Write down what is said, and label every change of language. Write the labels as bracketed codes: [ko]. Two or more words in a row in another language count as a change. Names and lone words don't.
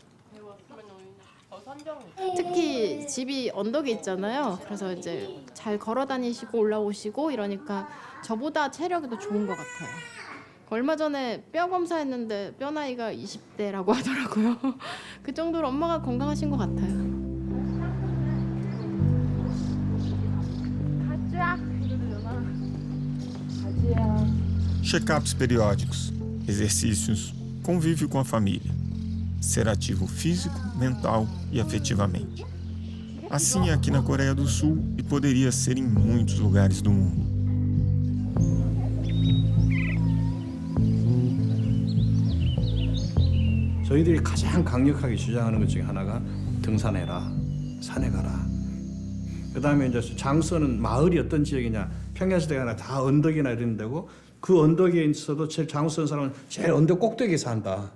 [ko] 특히 집이 언덕에 있잖아요. 그래서 이제 잘 걸어 다니시고 올라오시고 이러니까 저보다 체력이 더 좋은 것 같아요. 얼마 전에 뼈 검사했는데 뼈 나이가 20대라고 하더라고요. 그 정도로 엄마가 건강하신 것 같아요. [pt] Check-ups periódicos, exercícios, convívio com a família, ser ativo físico, mental e afetivamente. Assim é aqui na Coreia do Sul e poderia ser em muitos lugares do mundo. [ko] 저희들이 가장 강력하게 주장하는 것 중에 하나가 등산해라, 산에 가라. 그다음에 이제 장소는 마을이 어떤 지역이냐, 평야시대가 다 언덕이나 이런 데고 그 언덕에 있어도 제일 장수한 사람은 제일 언덕 꼭대기에 산다.